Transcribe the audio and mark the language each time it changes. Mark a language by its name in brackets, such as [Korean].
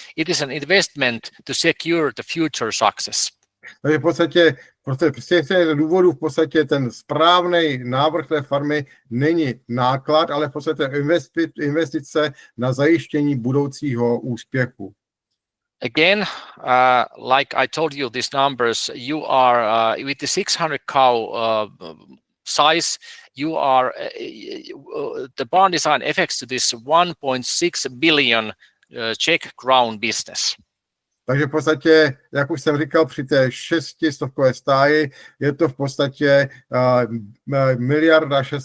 [English] It is an investment to secure the future success. [Czech] Takže v podstatě z těch důvodů v podstatě ten správný návrh té farmy není náklad, ale v podstatě investice na zajištění budoucího úspěchu. [English] Again, like I told you, these numbers, you are with the 600 cow size, you are the barn design affects to this 1.6 billion Czech crown business. [Czech] Takže v podstatě, jak už jsem říkal, při té 600 stáji je to v podstatě 1,6 miliardy.